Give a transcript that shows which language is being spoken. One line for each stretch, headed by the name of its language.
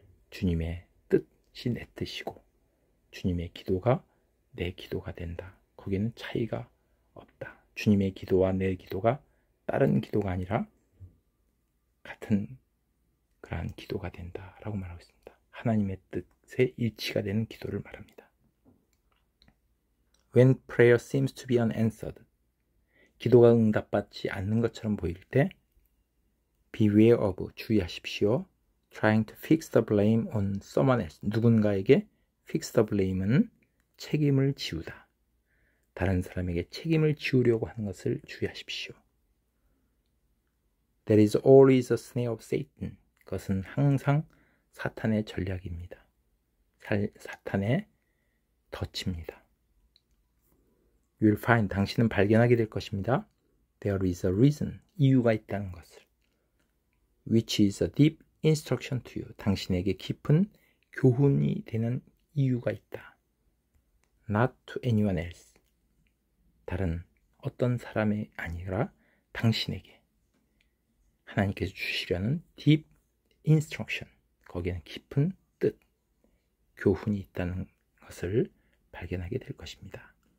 Korean: 주님의 뜻이 내 뜻이고 주님의 기도가 내 기도가 된다. 거기에는 차이가 없다. 주님의 기도와 내 기도가 다른 기도가 아니라 같은 그러한 기도가 된다라고 말하고 있습니다. 하나님의 뜻에 일치가 되는 기도를 말합니다.
English: When prayer seems to be unanswered,
Korean: 기도가 응답받지 않는 것처럼 보일 때
English: beware of,
Korean: 주의하십시오.
English: trying to fix the blame on someone else,
Korean: 누군가에게
English: fix the blame은
Korean: 책임을 지우다.
English: 다른 사람에게 책임을 지우려고 하는 것을 주의하십시오. There is always a snare of Satan.
Korean: 그것은 항상 사탄의 전략입니다. 사탄의 덫입니다.
English: You will find,
Korean: 당신은 발견하게 될 것입니다.
English: There is a reason,
Korean: 이유가 있다는 것을.
English: Which is a deep instruction to you.
Korean: 당신에게 깊은 교훈이 되는 이유가 있다.
English: Not to anyone else.
Korean: 다른 어떤 사람이 아니라 당신에게 하나님께서 주시려는
English: deep instruction,
Korean: 거기에는 깊은 뜻, 교훈이 있다는 것을 발견하게 될 것입니다.